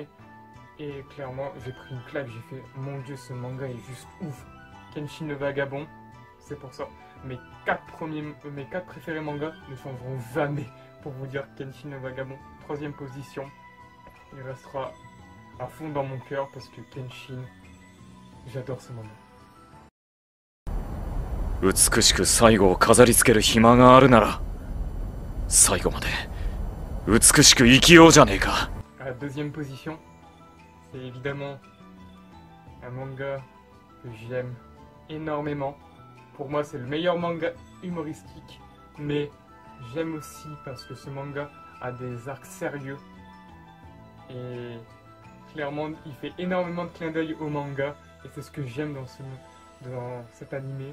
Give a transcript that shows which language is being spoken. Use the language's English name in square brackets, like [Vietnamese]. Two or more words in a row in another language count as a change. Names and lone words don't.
[French] Et clairement, j'ai pris une claque, j'ai fait, mon dieu, ce manga est juste ouf. Kenshin le Vagabond, c'est pour ça. Mes 4 préférés mangas ne changeront jamais. Pour vous dire, Kenshin le Vagabond, 3e position. Il restera à fond dans mon cœur parce que Kenshin, j'adore ce manga. [Japanese] 美しく最後を飾りつける暇があるなら最後まで美しく生きようじゃねえか。 [French] À la 2e position, c'est évidemment un manga que j'aime énormément. Pour moi, c'est le meilleur manga humoristique, mais j'aime aussi parce que ce manga a des arcs sérieux et clairement, il fait énormément de clins d'œil au manga et c'est ce que j'aime dans cet animé.